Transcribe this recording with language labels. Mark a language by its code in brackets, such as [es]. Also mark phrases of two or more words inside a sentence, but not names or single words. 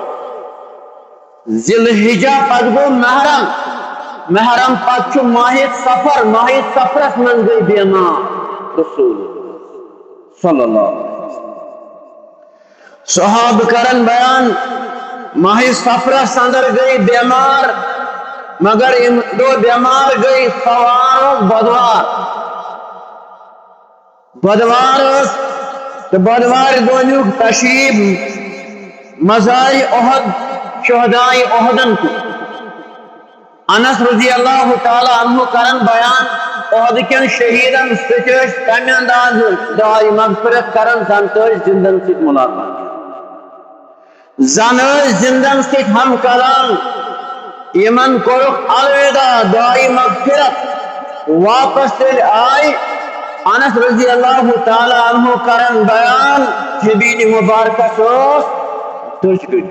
[ks] ذی الحجہ پتہٕ گوٚو محرم محرم پتہٕ چھُ ماہِ سفرس منٛز گٔے بیمار رسول [ar] صلی اللہ علیہ وسلم [ks] صحابہٕ کرن بیان ماہِ سفرس اندر گٔے بیمار مگر اَمہِ دۄہ بیمار گٔے سوارُک بۄدوار ٲس تہٕ بۄدوارِ دۄہ نیوٗکھ تشریٖف مزارِ احد شہدائے احدن کُن انس [ar] رضی اللہ تعالیٰ عنہ [ks] کرن بیان احد کٮ۪ن شہیدن سۭتۍ ٲسۍ تمہِ اندازٕ دعائے مغفرت کران زن تہِ ٲسۍ زندن سۭتۍ ملاقات زن ٲسۍ زندن سۭتۍ ہم کلام یمن کوٚرُکھ الوداع دعائے مغفرت واپس ییٚلہِ آے انس [ar] رضی اللہ تعالیٰ عنہ [ks] کرن بیان جبین مبارکس اوس دٔج